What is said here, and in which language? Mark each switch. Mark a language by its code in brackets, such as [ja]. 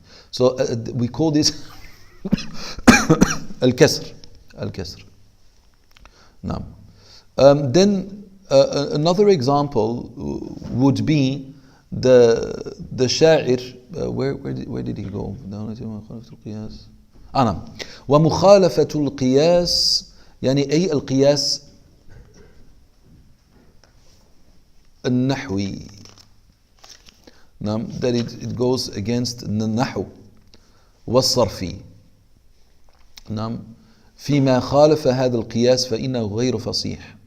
[en] So we call this al-kasr. Now, then another example would be the sha'ir. Where did he go? نعم. [ar] ومخالفة القياس يعني أي القياس النحوي. نعم. [en] That it goes against [ar] النحو والصرفي. نعم. فيما خالف هذا القياس فإنه غير فصيح.